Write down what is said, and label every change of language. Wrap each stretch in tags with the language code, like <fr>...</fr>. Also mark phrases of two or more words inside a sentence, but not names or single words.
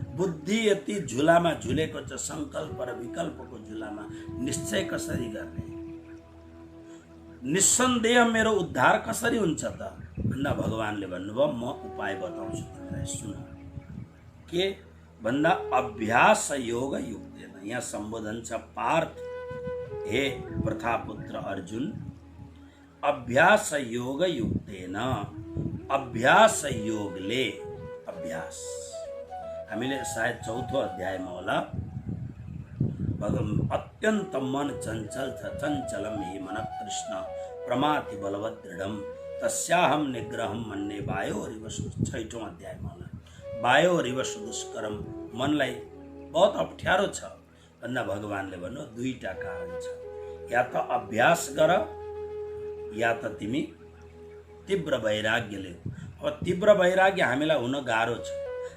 <ne>बुद्धि यति झुलामा झुलेको छ, संकल्प र विकल्पको झुलामा। निश्चय कसरी गर्ने? निस्सन्देह मेरो उद्धार कसरी हुन्छ त भन्दा भगवानले भन्नुभयो म उपाय बताउँछु तिमीलाई, सुन। के भन्दा</ne> <sa>अभ्यास योग युक्तेन।</sa> <ne>यहाँ सम्बोधन छ पार्थ, हे प्रथापुत्र अर्जुन,</ne> <sa>अभ्यास योग युक्तेन।</sa> <ne>अभ्यास योगले, अभ्यास हामीले सायद 4औं अध्यायमा होला, अत्यन्त मन चञ्चल छ,</ne> <sa>चञ्चलम हि मन कृष्ण प्रमाति बलवत् दृढम तस्याहम निग्रहम मन्ये वायोरिव।</sa> <ne>6औं अध्यायमा होला,</ne> <sa>वायोरिव दुष्करम।</sa> <ne>मनलाई बहुत अप्ठ्यारो छ भन्दा भगवानले भन्नु दुईटा कारण छ। या त अभ्यास गर, या त तिमी तीव्र वैराग्यले। अब तीव्र वैराग्य हामीलाई हुन गाह्रो छ।</ne>